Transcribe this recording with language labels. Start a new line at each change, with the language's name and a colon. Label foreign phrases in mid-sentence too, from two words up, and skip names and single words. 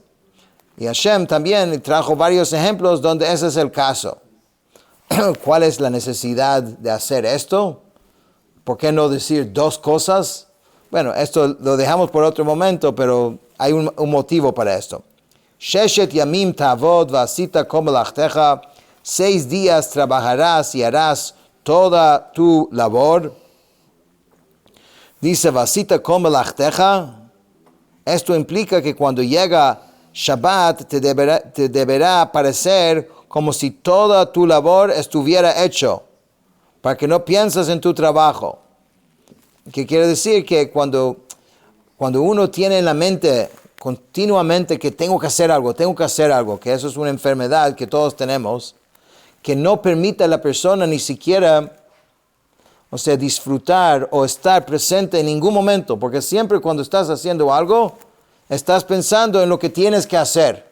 Spanish: Y Hashem también trajo varios ejemplos donde ese es el caso. ¿Cuál es la necesidad de hacer esto? ¿Por qué no decir 2 cosas? Bueno, esto lo dejamos por otro momento, pero hay un motivo para esto.
Hebrew: ששת ימים תעבד ועשית כל מלאכתך.
Spanish: 6 días trabajarás y harás toda tu labor. Dice
Hebrew: ועשית כל מלאכתך.
Spanish: Esto implica que cuando llega Shabbat te deberá parecer como si toda tu labor estuviera hecho, para que no pienses en tu trabajo. ¿Qué quiere decir? Que cuando uno tiene en la mente continuamente que tengo que hacer algo, que eso es una enfermedad que todos tenemos, que no permite a la persona ni siquiera, o sea, disfrutar o estar presente en ningún momento, porque siempre cuando estás haciendo algo, estás pensando en lo que tienes que hacer.